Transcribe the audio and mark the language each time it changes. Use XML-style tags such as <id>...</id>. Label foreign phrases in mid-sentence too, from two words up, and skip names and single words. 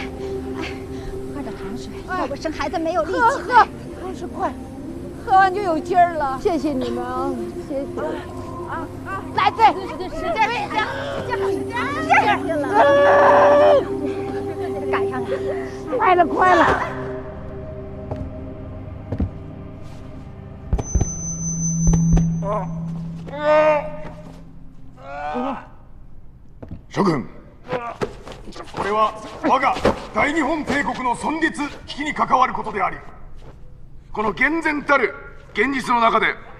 <zh>喝点糖水，要不生孩子没有力气。喝，糖水快，喝完就有劲儿了。谢谢你们啊！谢谢。来，对，使劲，使劲了，赶上了，快了。</zh> <ja>諸君、これは我が大日本帝国の存立危機に関わることであり、この厳然たる現実の中で</ja>